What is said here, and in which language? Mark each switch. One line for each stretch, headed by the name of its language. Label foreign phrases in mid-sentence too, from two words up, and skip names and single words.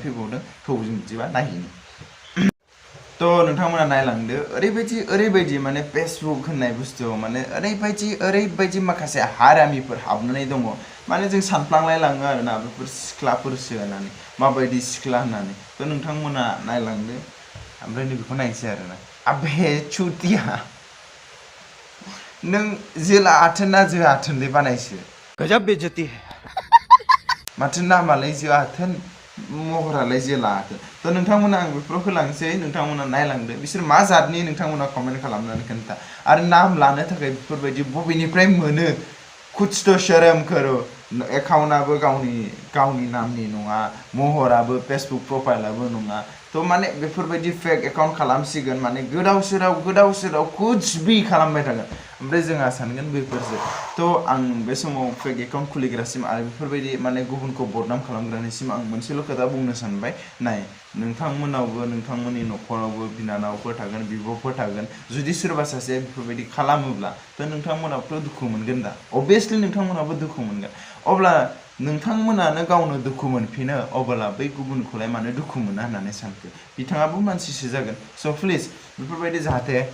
Bodo: फैबावदों थौ जों बिदिबा नायहैनो थ' नोंथांमोना नायलांदो ओरैबायदि माने फेसबुक होननाय बुस्थुआव माने ओरैबायदि माखासे हारामिफोर हाबनानै दङ माने जों सानफ्लांलायलाङो आरोना बेफोर सिख्लाफोरसो होननानै माबायदि सिख्ला होननानै थ' नोंथांमोना नायलांदो ओमफ्राय नैबेखौ नायनोसै आरोना
Hindi: आबे चुतिया
Bodo: नों जोला आथोन ना जो आथोनलै बानायसो
Hindi: गजब बेइज्जती है
Bodo: माथो नामालाय जो आथोन महरालाय जोला आथोन थ' नोंथांमोना आं बेफोराव होलांसै नोंथांमोना नायलांदो बिसोर मा जातनि नोंथांमोना कमेन्ट खालामनानै खोन्था आरो नाम लानो थाखाय बेफोरबायदि बबेनिफ्राय मोनो कुछ
Hindi: तो शर्म करो
Bodo: एकाउन्टआबो गावनि नामनि नङा महराबो फेसबुक प्रफाइलाबो नङा थ' माने बेफोरबायदि
English: fake account
Bodo: खालामसिगोन माने गोदाव सोराव
Hindi: कुछ भी
Bodo: खालामबाय थागोन ओमफ्राय जोंहा सानगोन बेफोरसो थ' आं बे समाव
English: fake account
Bodo: खुलिग्रासिम आरो बेफोरबायदि माने गुबुनखौ बदनाम खालामग्रानिसिम आं मोनसेल' खोथा बुंनो सानबाय नाय नोंथांमोनावबो नोंथांमोननि न'खरावबो बिनानावफोर थागोन बिब'फोर थागोन जुदि सोरबा सासे बेफोरबायदि खालामोब्ला थ' नोंथांमोनाबोथ' दुखु मोनगोन दा अभियासलि नोंथांमोनाबो दुखु मोनगोन अब्ला नोंथांमोनानो गावनो दुखु मोनफिनो अब्ला बै गुबुनखौलाय मानो दुखु मोना होननानै सानखो बिथाङाबो मानसिसो जागोन स' प्लिज बेफोरबायदि जाहाथे